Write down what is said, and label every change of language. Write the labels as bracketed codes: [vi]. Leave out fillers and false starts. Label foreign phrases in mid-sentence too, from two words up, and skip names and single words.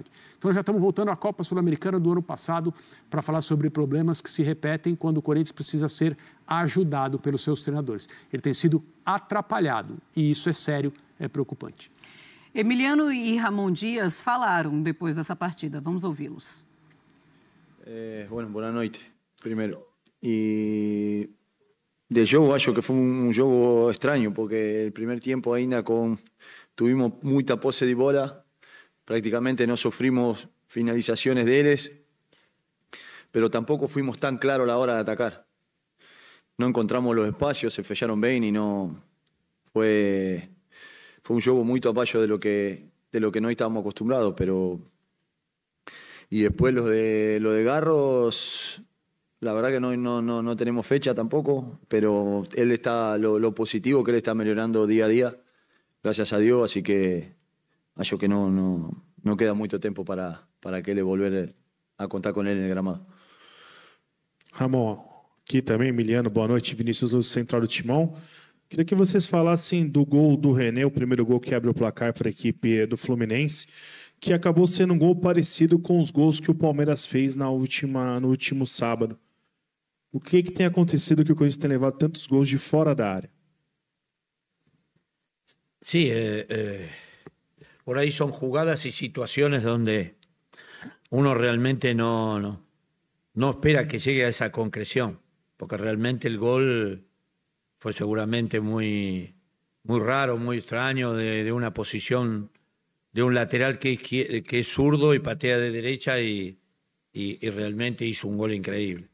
[pt] Então, nós já estamos voltando à Copa Sul-Americana do ano passado para falar sobre problemas que se repetem quando o Corinthians precisa ser ajudado pelos seus treinadores. Ele tem sido atrapalhado e isso é sério, é preocupante. Emiliano e Ramon Dias falaram depois dessa partida. Vamos ouvi-los. [es] Bueno, [pt] boa noite, primeiro. E del jogo, acho que foi jogo extraño, porque [es] el primer tiempo [pt] ainda tuvimos muita posse de bola, [es] prácticamente no sufrimos finalizaciones de ellos, pero tampoco fuimos tan claros a la hora de atacar. No encontramos los espacios, se fecharon bien y no fue un juego muy abajo de lo que no estábamos acostumbrados, pero y después lo de Garros, la verdad que no tenemos fecha tampoco, pero él está lo positivo que él está mejorando día a día, gracias a Dios, así que [pt] acho que [es] no queda mucho tiempo para que él volver a contar con él en el gramado. [pt] Ramon, aqui também, Emiliano, boa noite, Vinícius do Central do Timão. Queria que vocês falassem do gol do René, o primeiro gol que abre o placar para a equipe do Fluminense, que acabou sendo um gol parecido com os gols que o Palmeiras fez no último sábado. O que tem acontecido que o Corinthians tem levado tantos gols de fora da área? [es] Sí, por ahí son jugadas y situaciones donde uno realmente no espera que llegue a esa concreción, porque realmente el gol fue seguramente muy raro, muy extraño, de una posición de un lateral que es zurdo y patea de derecha y realmente hizo un gol increíble.